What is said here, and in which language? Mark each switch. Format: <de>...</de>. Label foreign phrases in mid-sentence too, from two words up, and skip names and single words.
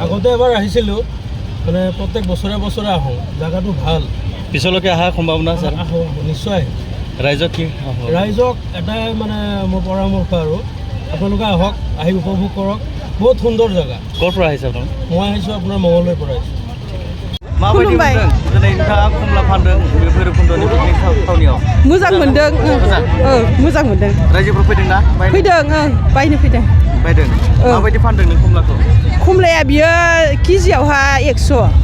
<as>আগতে এবাৰ আহিছিলোঁ, মানে প্ৰত্যেক বছৰে আহোঁ। জাগাটো ভাল। পিছলৈকে অহাৰ সম্ভাৱনা আছে? আহোঁ নিশ্চয়। ৰাইজক কি? ৰাইজক এটাই মানে মোৰ পৰামৰ্শ আৰু আপোনালোকে আহক, আহি উপভোগ কৰক। বহুত সুন্দৰ জেগা। ক'ৰ পৰা আহিছে আপুনি? মই আহিছোঁ আপোনাৰ মঙলদৈৰ পৰা আহিছোঁ।</as> <brx>माबायदि मोनदों दिनै नोंथाङा कमला फानदों भैरबकुन्दनि पिकनिक थावनियाव? मोजां मोनदों। मोजां मोनदों। रायजोफोर फैदों ना? फैदों। बायनो फैदों। बायदों। माबायदि फानदों नों कमलाखौ? कमलाया बियो केजियावहा 100।</brx>